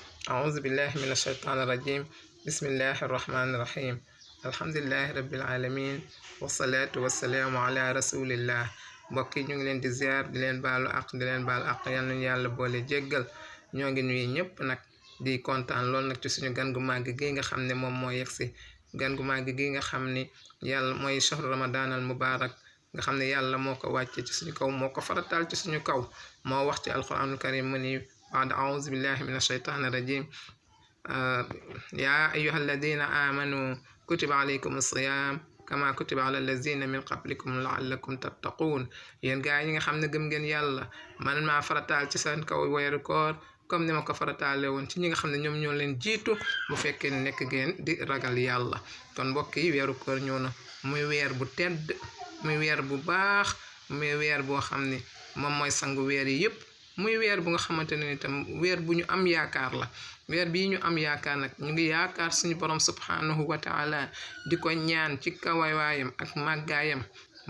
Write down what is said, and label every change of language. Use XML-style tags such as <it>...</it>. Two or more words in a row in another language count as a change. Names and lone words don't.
<ar>أعوذ بالله من الشيطان الرجيم بسم الله الرحمن الرحيم الحمد لله رب العالمين والصلاة والسلام على رسول الله</ar> <wo>mbokk yi ñu ngi leen di ziar di leen baalu ak di leen baal ak yal nañu yàlla boole jéggal ñoo ngi nuyu ñëpp nag di kontaan lool nag ci suñu gan gu màgg gi nga xam ne moom moo yegsi gan gu màgg gi nga xam ni yàlla mooy</wo> <ar>شهر رمضان المبارك</ar> <wo>nga xam ne yàlla moo ko wàcce ci suñu kaw moo ko farataal ci suñu kaw moo wax ci</wo> <ar>القرآن الكريم</ar> <wo>mu ni</wo> <ar>بعد أعوذ بالله من الشيطان الرجيم يا أيها الذين آمنوا كتب عليكم الصيام كما كتب على الذين من قبلكم لعلكم تتقون</ar> <wo>yéen gaa yi nga xam ne gëm ngeen yàlla man maa farataal ci seen kaw weeru koor comme ni ma ko farataale woon ci ñi nga xam ne ñoom ñoo leen jiitu bu fekkee ne nekk ngeen di ragal yàlla kon mbokk yi weeru koor ñëw na muy weer bu tedd muy weer bu baax muy weer boo xam ne moom mooy sangu weer yi yëpp muy weer bu nga xamante ne itam weer bu ñu am yaakaar la weer bii ñu am yaakaar nag ñu ngi yaakaar suñu borom</wo> <ar>سبحانه وتعالى</ar> <wo>di ko ñaan ci kawawaayam ak màggaayam mu</wo>